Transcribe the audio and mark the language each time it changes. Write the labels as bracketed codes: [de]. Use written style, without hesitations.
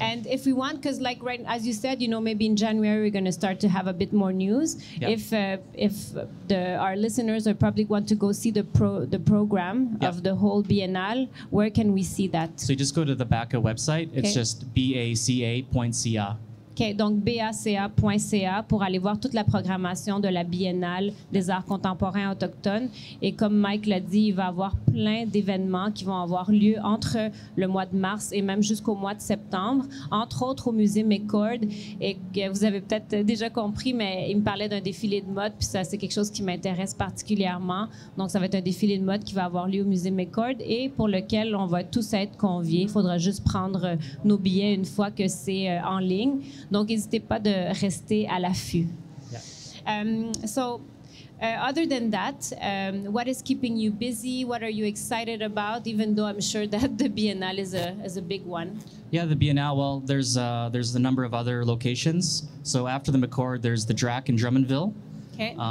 [en] And if we want, because as you said, maybe in January we're going to start to have a bit more news. Yeah. If our listeners or public want to go see the program of the whole Biennale, where can we see that? So you just go to the BACA website. It's just baca.ca. [fr] OK, donc baca.ca pour aller voir toute la programmation de la Biennale des arts contemporains autochtones. Et comme Mike l'a dit, il va y avoir plein d'événements qui vont avoir lieu entre le mois de mars et même jusqu'au mois de septembre, entre autres au musée McCord. Et vous avez peut-être déjà compris, mais il me parlait d'un défilé de mode, puis ça, c'est quelque chose qui m'intéresse particulièrement. Donc, ça va être un défilé de mode qui va avoir lieu au musée McCord et pour lequel on va tous être conviés. Il faudra juste prendre nos billets une fois que c'est en ligne. Donc, n'hésitez pas de rester à l'affût. [en] Yeah. Other than that, what is keeping you busy? What are you excited about? Even though I'm sure that the Biennale is a big one. Yeah, the Biennale. Well, there's a number of other locations. So after the McCord, there's the DRAC in Drummondville. Okay.